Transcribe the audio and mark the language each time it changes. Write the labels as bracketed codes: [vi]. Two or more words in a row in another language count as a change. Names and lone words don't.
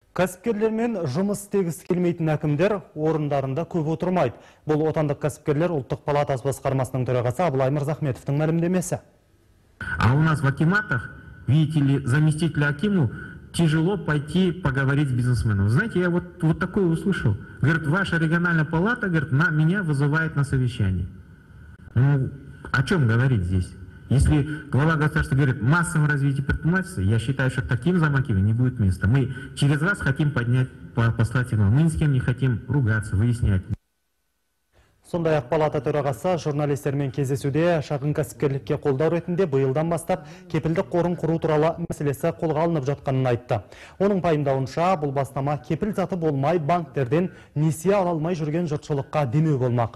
[kk] Кәсіпкерлермен жұмыс істегісі келмейтін әкімдер орындарында көп отырмайды. Бұл отандық кәсіпкерлер ұлттық палатасы басқармасының төрағасы Абылай Мырзахметовтың мәлімдемесі. [ru] А у нас в акиматах, видите ли, заместителю акиму тяжело пойти поговорить с бизнесменом. Знаете, я вот такое услышал. Говорит, ваша региональная палата, говорит, меня вызывает на совещание. Ну, о чем говорить здесь? Если глава государства говорит массовое развитие предпринимательства, я считаю, что таким замакиве не будет места. Мы через вас хотим послать сигнал. Мы ни с кем не хотим ругаться, выяснять. [kk] Сондай-ақ палата төрағасы журналистермен кездесуде шағын кәсіпкерлікке қолдау ретінде биылдан бастап кепілдік қорын құру туралы мәселесі қолға алынып жатқанын айтты. Оның пайымдауынша бұл бастама кепіл заты болмай банктерден несие ала алмай жүрген жұртшылыққа демеу болмақ.